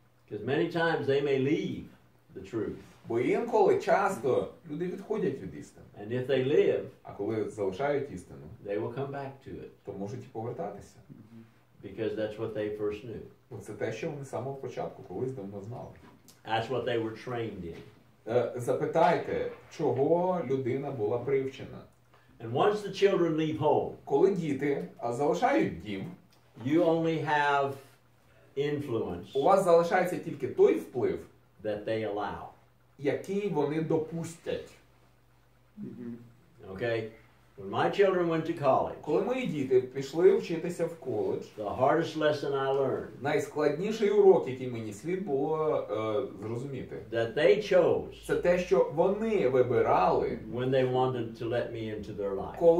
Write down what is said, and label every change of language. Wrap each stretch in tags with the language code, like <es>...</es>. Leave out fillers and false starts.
<en>Because many times they may leave the truth.</en> <uk>Бо інколи часто люди відходять від істини.</uk> <en>And if they live,</en> <uk>А коли залишають істину,</uk> <en>they will come back to it.</en> <uk>то можуть і повертатися.</uk> <en>Because that's what they first knew.</en> <uk>Бо це те, що вони з самого початку колись давно знали.</uk> <en>That's what they were trained in.</en> <uk>Запитайте, чого людина була привчена.</uk> <en>And once the children leave home,</en> <uk>Коли діти залишають дім,</uk> <en>you only have influence</en> <uk>у вас залишається тільки той вплив,</uk> <en>that they allow.</en> <uk>який вони допустять.</uk> <en>Okay? When my children went to college,</en> <uk>Коли мої діти пішли вчитися в коледж,</uk> <en>the hardest lesson I learned</en> <uk>найскладніший урок, який мені слід було зрозуміти,</uk> <en>that they chose</en> <uk>це те, що вони вибирали,</uk> <en>when they wanted to let me into their life.</en>